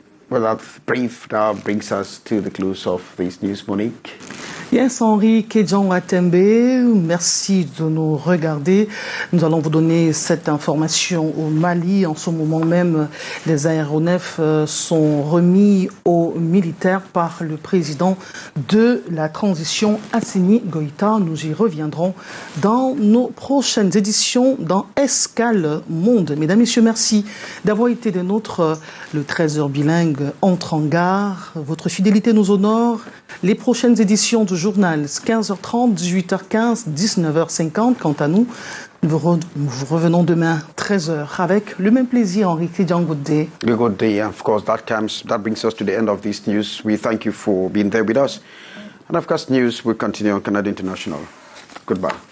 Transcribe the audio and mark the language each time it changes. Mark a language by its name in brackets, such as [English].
[English] Well, that brief now brings us to the close of this news, Monique. [French] Yes, Henri Kédian Atembe, merci de nous regarder. Nous allons vous donner cette information au Mali. En ce moment même, les aéronefs sont remis aux militaires par le président de la transition, Assimi Goïta. Nous y reviendrons dans nos prochaines éditions dans Escale Monde. Mesdames, Messieurs, merci d'avoir été des nôtres. Le 13h bilingue entre en gare. Votre fidélité nous honore. Les prochaines éditions du journal, 15h30, 18h15, 19h50. Quant à nous, nous revenons demain, 13h, avec le même plaisir, Henri Kédian. [English] Good day. Good day. Of course, that brings us to the end of this news. We thank you for being there with us. And of course, news will continue on Canada International. Goodbye.